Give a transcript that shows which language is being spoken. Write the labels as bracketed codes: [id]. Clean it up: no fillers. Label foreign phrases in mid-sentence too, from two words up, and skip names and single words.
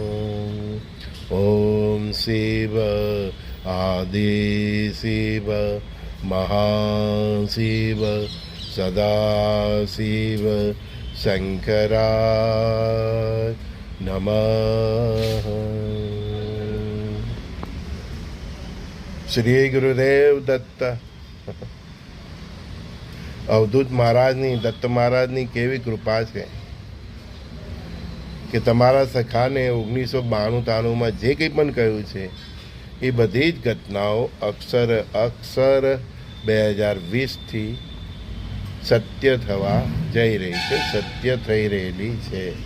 [sa] ओम शिव आदि शिव महाशिव सदाशिव शंकराय नमः। श्री गुरुदेव दत्त। [gu] અવધૂત મહારાજની દત્ત મહારાજની કેવી કૃપા છે કે તમારા સખાને 1992-93માં જે કંઈ પણ કહ્યું છે એ બધી જ ઘટનાઓ અક્ષર 2020થી સત્ય થવા જઈ રહી છે, સત્ય થઈ રહેલી છે।